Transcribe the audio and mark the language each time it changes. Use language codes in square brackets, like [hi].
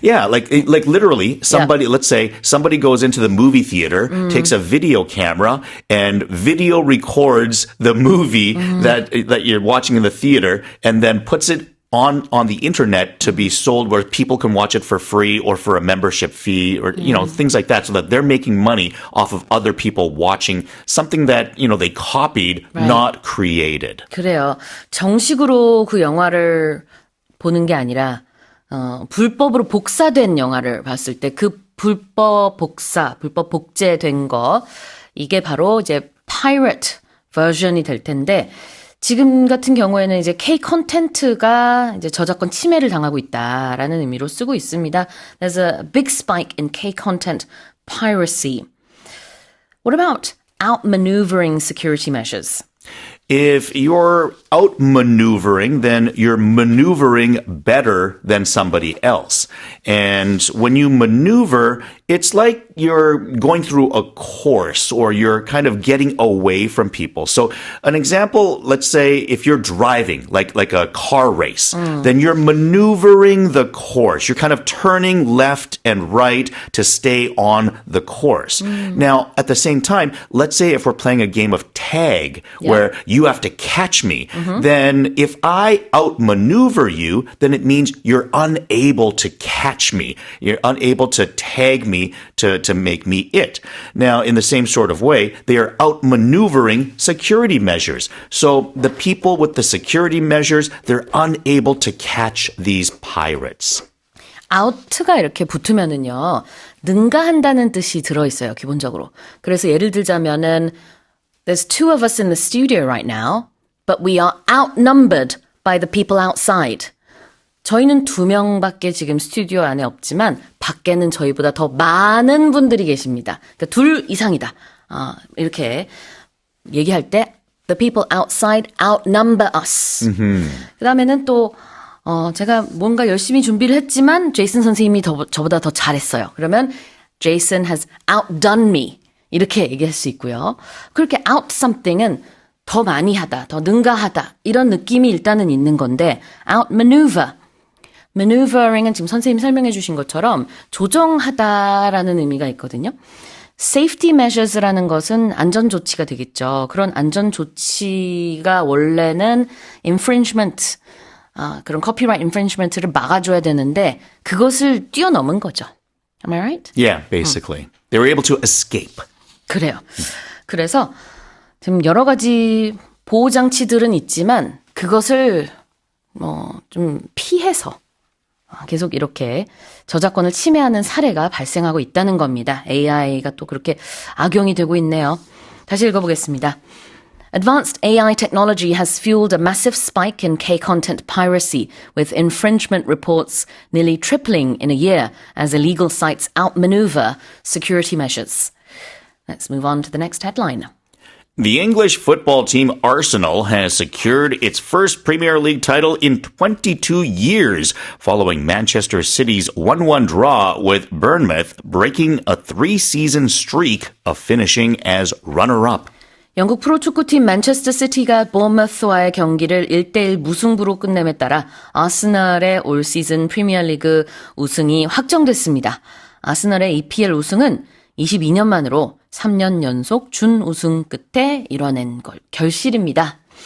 [en] Yeah, like literally somebody, let's say somebody goes into the movie theater, takes a video camera and video records the movie that you're watching in the theater and then puts it on the internet to be sold where people can watch it for free or for a membership fee or, things like that so that they're making money off of other people watching something that, they copied, not created. [ko] 그래요. 정식으로 그 영화를 보는 게 아니라 불법으로 복사된 영화를 봤을 때 그 불법 복제된 거 이게 바로 이제 pirate 버전이 될 텐데 지금 같은 경우에는 이제 K 콘텐츠가 이제 저작권 침해를 당하고 있다라는 의미로 쓰고 있습니다. [en] There's a big spike in K content piracy. What about outmaneuvering security measures? If you're outmaneuvering, then you're maneuvering better than somebody else. And when you maneuver, it's like you're going through a course or you're kind of getting away from people. So an example, let's say if you're driving, like a car race, then you're maneuvering the course. You're kind of turning left and right to stay on the course. Now, at the same time, let's say if we're playing a game of tag where you have to catch me, then if I outmaneuver you, then it means you're unable to catch me. You're unable to tag me to make me it. Now, in the same sort of way, they are outmaneuvering security measures. So the people with the security measures, they're unable to catch these pirates. [ko] out가 이렇게 붙으면은요, 능가한다는 뜻이 들어있어요, 기본적으로. 그래서 예를 들자면은, [en] there's two of us in the studio right now, but we are outnumbered by the people outside. [ko] 저희는 2명밖에 지금 스튜디오 안에 없지만 밖에는 저희보다 더 많은 분들이 계십니다. 그러니까 2 이상이다. 이렇게 얘기할 때 [en] the people outside outnumber us. [ko] 그다음에는 또 제가 뭔가 열심히 준비를 했지만 제이슨 선생님이 저보다 더 잘했어요. [en] 그러면 Jason has outdone me. [ko] 이렇게 얘기할 수 있고요. 그렇게 out something은 더 많이 하다, 더 능가하다 이런 느낌이 일단은 있는 건데 outmaneuver. maneuvering은 지금 선생님이 설명해 주신 것처럼 조정하다라는 의미가 있거든요. safety measures라는 것은 안전 조치가 되겠죠. 그런 안전 조치가 원래는 infringement, 그런 copyright infringement를 막아줘야 되는데 그것을 뛰어넘은 거죠. [en] Am I right? Yeah, basically. They were able to escape. [ko] 그래요. 그래서 지금 여러 가지 보호장치들은 있지만 그것을 좀 피해서 계속 이렇게 저작권을 침해하는 사례가 발생하고 있다는 겁니다. AI가 또 그렇게 악용이 되고 있네요. 다시 읽어보겠습니다. [en] Advanced AI technology has fueled a massive spike in K-content piracy, with infringement reports nearly tripling in a year as illegal sites outmaneuver security measures. Let's move on to the next headline. The English football team Arsenal has secured its first Premier League title in 22 years, following Manchester City's 1-1 draw with Bournemouth, breaking a 3-season streak of finishing as runner-up. [ko] 영국 프로축구팀 맨체스터 시티가 보어머스와의 경기를 1대1 무승부로 끝냄에 따라 아스널의 올 시즌 프리미어리그 우승이 확정됐습니다. 아스널의 EPL 우승은 22년 만으로 3년 연속 준우승 끝에 이뤄낸 결실입니다.